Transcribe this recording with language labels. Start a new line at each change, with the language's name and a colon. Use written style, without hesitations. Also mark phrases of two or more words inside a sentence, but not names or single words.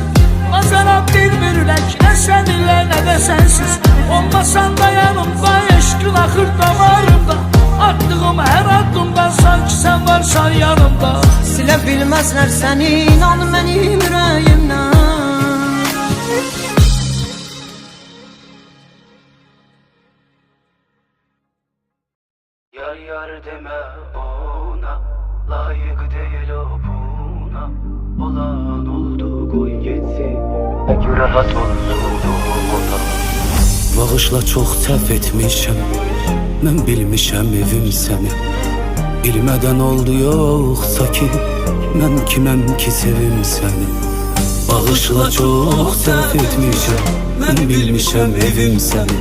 Azerbaijani: Azarab bir ürək, nə səninlə nə də sənsiz. Olmasan da yanımda, eşqin axır damarımda. Attığım hər addımdan sanki sən varsan yanımda. Silə bilməzlər səni, inan mənim ürəyimdən.
Turkish: Yar yar deme ona, layık değil o buna. Olan oldu koy gitsin, peki rahat olsun ona.
Azerbaijani: Bağışla çox səhv etmişəm, mən bilmişəm evim səni. Bilmədən oldu yoxsa ki, mən kiməm ki sevim səni. Bağışla çox səhv etmişəm, mən bilmişəm evim səni.